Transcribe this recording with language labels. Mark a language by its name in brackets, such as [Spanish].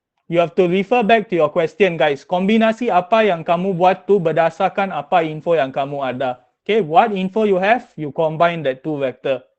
[English] You have to refer back to your question guys. [Malay] Kombinasi apa yang kamu buat tu berdasarkan apa info yang kamu ada. [English] Okay, what info you have, you combine that two vector.